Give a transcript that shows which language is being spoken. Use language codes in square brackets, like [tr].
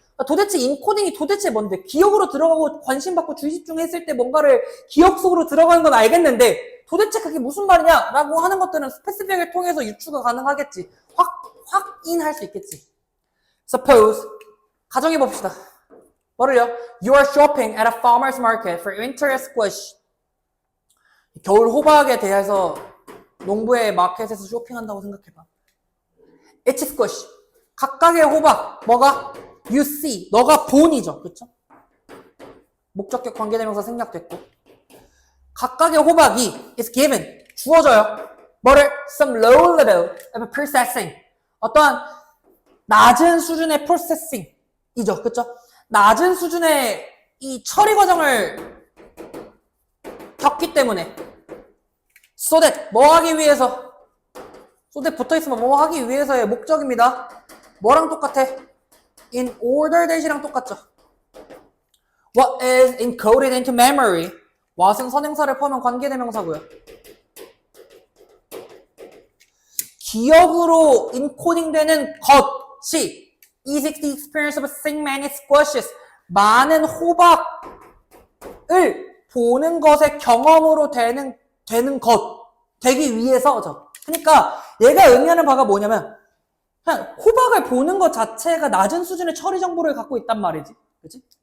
[ko] 도대체 인코딩이 도대체 뭔데? 기억으로 들어가고 관심 받고 주의 집중했을 때 뭔가를 기억 속으로 들어가는 건 알겠는데 도대체 그게 무슨 말이냐? 라고 하는 것들은 스페시픽을 통해서 유추가 가능하겠지. 확인할 수 있겠지. Suppose, 가정해 봅시다. 뭐를요? [en] You are shopping at a farmer's market for winter squash. [ko] 겨울 호박에 대해서 농부의 마켓에서 쇼핑한다고 생각해봐. [en] It's squash. [ko] 각각의 호박. 뭐가? [en] You see. [ko] 너가 본이죠. 그쵸? 목적격 관계대명사 생략됐고. 각각의 호박이 [en] is given. [ko] 주어져요. 뭐를? [en] Some low level of processing. [ko] 어떠한 낮은 수준의 processing이죠. 그쵸? 낮은 수준의 이 처리 과정을 겪기 때문에 so that 뭐 하기 위해서 so that 붙어있으면 뭐 하기 위해서의 목적입니다. 뭐랑 똑같아? in order that이랑 똑같죠. [en] What is encoded into memory? [ko] what은 선행사를 포함한 관계대명사고요. 기억으로 인코딩되는 것이 [en] is the experience of seeing many squashes. [ko] 많은 호박을 보는 것의 경험으로 되는 것, 되기 위해서죠. 그러니까 얘가 의미하는 바가 뭐냐면 그냥 호박을 보는 것 자체가 낮은 수준의 처리 정보를 갖고 있단 말이지. 그치?